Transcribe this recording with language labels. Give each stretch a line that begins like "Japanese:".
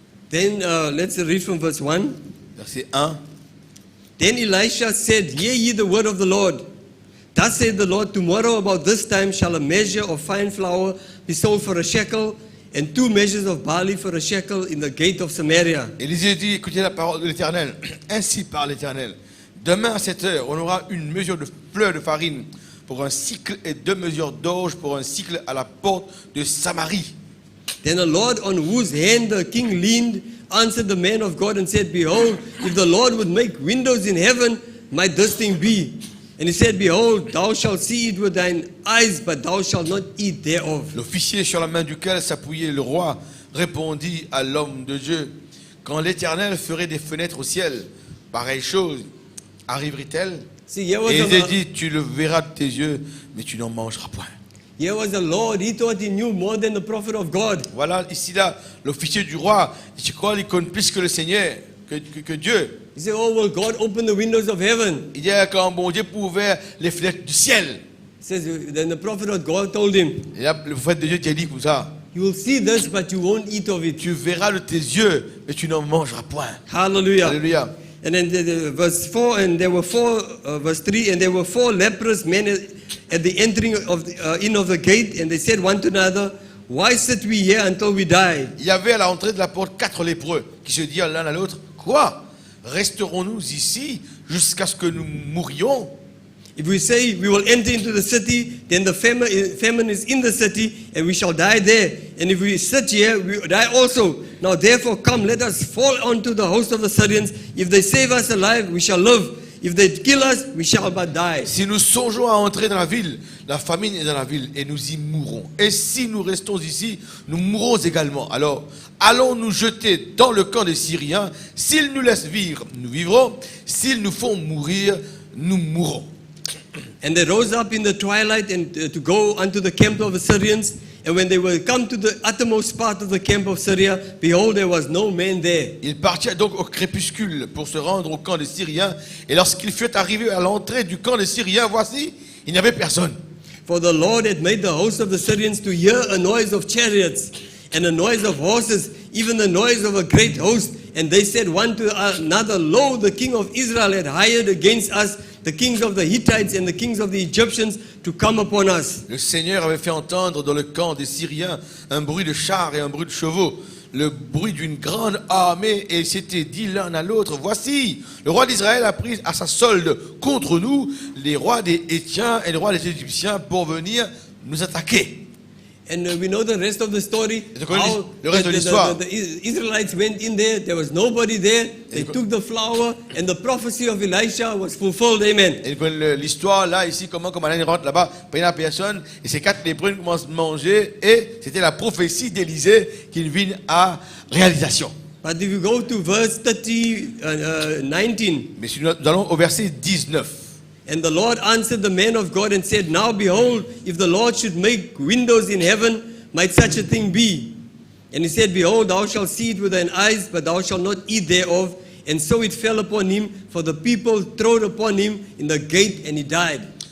English: Then let's read from verse 1.
French: Verset 1.
English: Then Elisha said, Hear ye the word of the Lord. Thus saith the Lord, Tomorrow about this time shall a measure of fine flour be sold for a shekel, and 2 measures of barley for a shekel in the gate of Samaria.
French: Élisée dit, écoutez la parole de l'Éternel. Ainsi parle l'Éternel. Demain à cette heure, on aura une mesure de fleur de farine pour un cycle et 2 mesures d'orge pour un cycle à la porte de Samarie.
English: Then the Lord on whose hand the king leaned answered the man of God and said, Behold, if the Lord would make windows in heaven, might this thing be? And he said, Behold, thou shalt see it with thine eyes, but thou shalt not eat thereof.
French: L'officier sur la main duquel s'appuyait le roi répondit à l'homme de Dieu, quand l'Éternel ferait des fenêtres au ciel, pareille chose arriverait-elle?
English: See, here was,
French: Et il dit, tu le verras de tes yeux, mais tu n'en mangeras point.
English: here was the Lord. He thought he knew more than the prophet of God.
French: Voilà, ici là, l'officier du roi, je crois qu'il connaît plus que le Seigneur, que Dieu.
English: He said, Oh, will God open the windows of heaven?
French: Il dit quand bon Dieu peut ouvrir les fenêtres du ciel.
English: He says, then the prophet of God told him,
French: Et là, le prophète de Dieu t'a dit comme ça,
English: You will see this, but you won't eat of it.
French: tu verras de tes yeux, mais tu n'en mangeras point.
English: Hallelujah.
French: Alléluia.
English: And then the verse 4, and there were verse 3, and there were 4 leprous men at the entering of in of the gate, and they said one to another, Why sit we here until we die?
French: Il y avait à l'entrée de la porte 4 lépreux qui se dirent l'un à l'autre, quoi? Resterons-nous ici jusqu'à ce que nous mourions?
English: If we say we will enter into the city, then the famine is in the city, and we shall die there. And if we sit here, we will die also. Now therefore come, let us fall onto the host of the Syrians. If they save us alive, we shall live. If they kill us, we shall but die.
French: Si nous songeons à entrer dans la ville, la famine est dans la ville et nous y mourrons. Et si nous restons ici, nous mourrons également. Alors, allons nous jeter dans le camp des Syriens. S'ils nous laissent vivre, nous vivrons. S'ils nous font mourir, nous mourrons.
English: And they rose up in the twilight and to go unto the camp of the Syrians. And when they were come to the uttermost part of the camp of Syria, behold, there was no man there.
French: Ils partirent donc au crépuscule pour se rendre au camp des Syriens. Et lorsqu'ils furent arrivés à l'entrée du camp des Syriens, voici, il n'y avait personne.
English: For the Lord had made the host of the Syrians to hear a noise of chariots and a noise of horses, even the noise of a great host. And they said one to another, Lo, the king of Israel had hired against us the kings of the Hittites and the kings of the Egyptians to come upon us.
French: Le Seigneur avait fait entendre dans le camp des Syriens un bruit de chars et un bruit de chevaux, le bruit d'une grande armée, et s'était dit l'un à l'autre, voici, le roi d'Israël a pris à sa solde contre nous les rois des Hétiens et les rois des Égyptiens pour venir nous attaquer.
English: And we know the rest of the story.
French: Le reste de l'histoire.
English: The Israelites went in there was nobody there. They took the flour, and the prophecy of Elisha was fulfilled. Amen.
French: Et l'histoire là, ici, comment Alain rentre là-bas, pas une personne, et ces 4 lépreux commencent à manger, et c'était la prophétie d'Élisée qu'il vint à réalisation.
English: But if you go to verse 19,
French: Mais si nous allons au verset 19.
English: and the Lord answered the man of God and said, Now behold, if the Lord should make windows in heaven, might such a thing be? And he said, Behold, thou shalt see it with thine eyes, but thou shalt not eat thereof. And so it fell upon him, for the people trod upon him in the gate, and he died.